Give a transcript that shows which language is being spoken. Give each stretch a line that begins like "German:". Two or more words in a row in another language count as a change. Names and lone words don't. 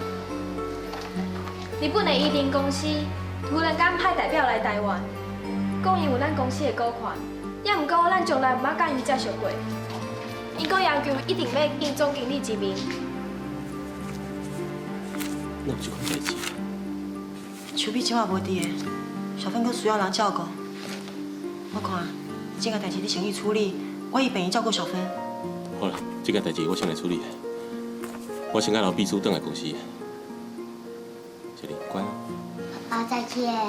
Min Nan Chinese: 日本的伊甸公司突然间派代表来台湾，讲因有咱公司的股权，也毋过咱从来毋捌甲伊接触过。伊阁要求一定要见总经理一面。哪有这款代志？手臂即马无伫个，小芬阁需要人照顾。我看这个代志你先去处理，我以病院照顾小芬。好啦，这件代志我先来处理。我先甲老秘书转来公司。小丽，乖啊。爸爸再见。